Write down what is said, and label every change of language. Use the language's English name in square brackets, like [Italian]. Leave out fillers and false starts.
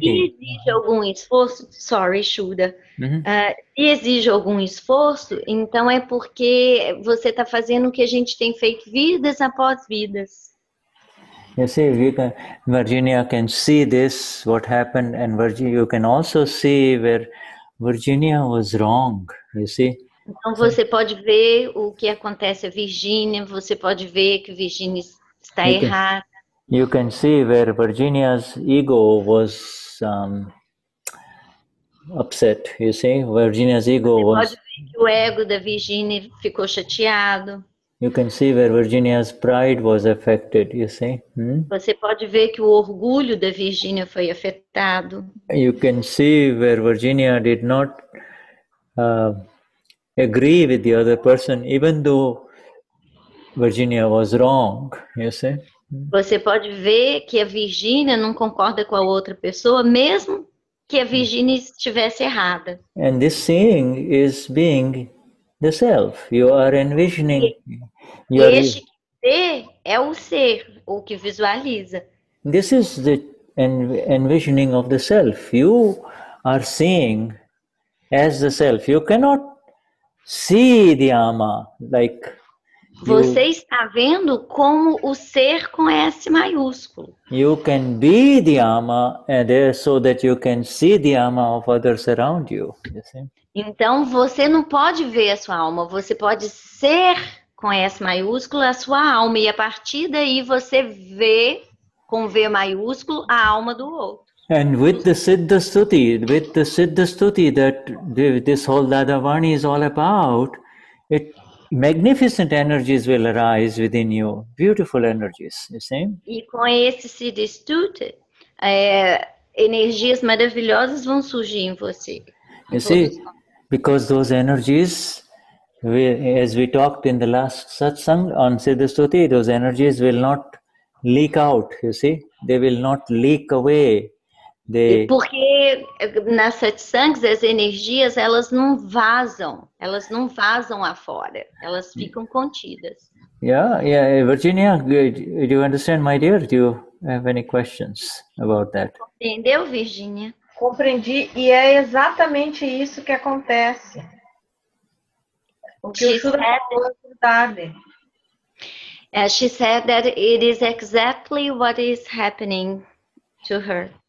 [Portuguese] se exige algum esforço, sorry, Shuddha, se exige algum esforço, então é porque você está fazendo o que a gente tem feito vidas após vidas. [English] You see, Virginia can see this, what happened, and you can also see where Virginia was wrong, you see. [Portuguese] Então você pode ver o que acontece a Virginia, você pode ver que Virginia está errada. [English] You can see where Virginia's ego was upset, you see. Virginia's ego was... [Portuguese] Você pode ver que o ego da Virginia ficou chateado. [English] You can see where Virginia's pride was affected, you see. [Portuguese] Você pode ver que o orgulho da Virginia foi afetado. [English] You can see where Virginia did not agree with the other person, even though Virginia was wrong, you see. [Portuguese] Você pode ver que a Virginia não concorda com a outra pessoa, mesmo que a Virginia estivesse errada. [English] And this seeing is being the self. You are envisioning. [Portuguese] Este que vê é o ser, o que visualiza. [English] This is the envisioning of the self. You are seeing as the self. You cannot see the Ama like. [Portuguese] Você está vendo como o ser com S maiúsculo. [English] You can be the Ama there so that you can see the Ama of others around you. You see? [Portuguese] Então você não pode ver a sua alma, você pode ser com S maiúsculo a sua alma, e a partir daí você vê com V maiúsculo a alma do outro. [English] And with the Siddha Stuti that this whole Dadavani is all about, magnificent energies will arise within you, beautiful energies, you see? [Portuguese] E com esse Siddha Stuti, energias maravilhosas vão surgir em você. [English] You see, because those energies, as we talked in the last satsang on Siddha Stuti, those energies will not leak out, you see? They will not leak away. [Portuguese] Porque nas satsangs as energias elas não vazam afora, elas ficam contidas. [English] Yeah, Virginia, do you understand, my dear? Do you have any questions about that? [Portuguese] Entendeu, Virginia? Compreendi, e é exatamente isso que acontece. O que o Shuddha falou é verdade. [English] She said that it is exactly what is happening to her.